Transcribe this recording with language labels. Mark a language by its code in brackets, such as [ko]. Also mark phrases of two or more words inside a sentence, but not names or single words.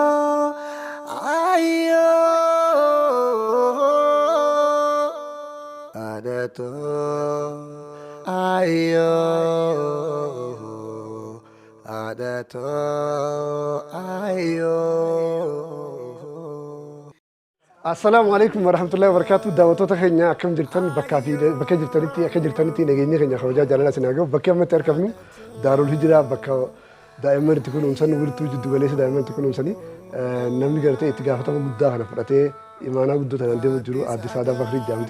[om] ayo, hadato ayo, hadato ayo. [ar] السلام عليكم ورحمة الله وبركاته. [om] Daawwattoota keenya akkam jirtan bakka jirtanitti akka jirtanitti nageenya keenya kabajaa jaalala sinaa gahu bakka ammatti argamnu Daarul Hijiraa bakka daa'imman itti kunuunsan wirtuu jiddu galeessa daa'imman itti kunuunsanii namni gartee itti gaafatama guddaa kana fudhatee imaanaa guddoo tanaan deemu jiru Aadde Saadaa Fakrii jedhamti.